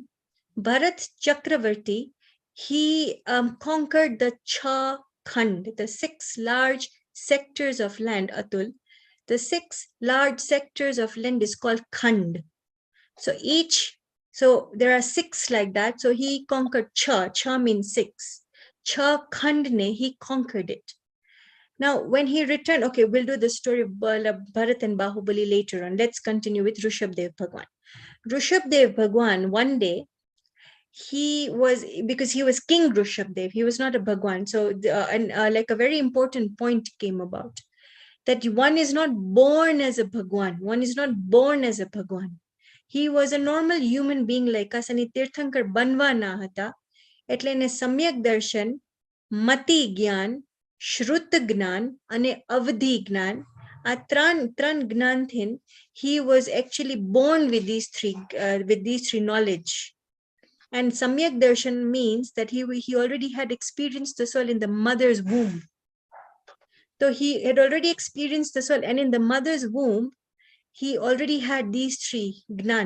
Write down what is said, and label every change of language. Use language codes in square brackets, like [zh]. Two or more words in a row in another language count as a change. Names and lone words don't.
[en] Bharat Chakravarti, he conquered the [gu] છ ખંડ, [en] the 6 large sectors of land, Atul. The 6 large sectors of land is called Khand. So there are 6 like that. So he conquered Cha. Cha means 6. [gu] છ ખંડ ને, [en] he conquered it. Now, when he returned, okay, we'll do the story of Bharat and Bahubali later on. Let's continue with Rishabdev Bhagwan. Rishabdev Bhagwan, one day, because he was King Rishabdev, he was not a Bhagwan. So, like a very important point came about, that one is not born as a Bhagwan. One is not born as a Bhagwan. He was a normal human being like us, and [gu] તીર્થંકર બનવાના હતા. એટલે એને સમ્યક દર્શન, મતિ જ્ઞાન, શ્રુત જ્ઞાન અને અવધિ જ્ઞાન, આ ત્રણ જ્ઞાનથી [en] he was actually born with these three knowledge. And [gu] સમ્યક દર્શન [en] means that he already had experienced the soul in the mother's womb. So he had already experienced the soul, and in the mother's womb he already had these 3 gnan.